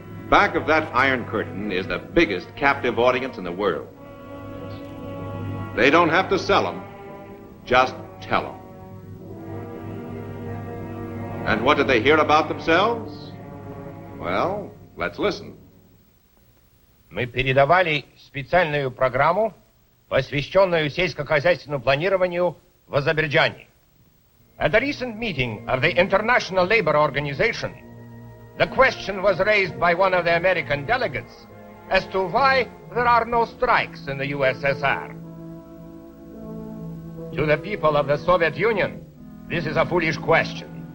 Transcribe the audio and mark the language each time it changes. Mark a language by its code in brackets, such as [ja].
[en] Back of that Iron Curtain is the biggest captive audience in the world. They don't have to sell them, just tell them. And what do they hear about themselves? Well, let's listen. [ru] Мы передавали специальную программу, посвященную сельскохозяйственному планированию в Азербайджане. [en] At a recent meeting of the International Labor Organization, the question was raised by one of the American delegates as to why there are no strikes in the USSR. To the people of the Soviet Union, this is a foolish question.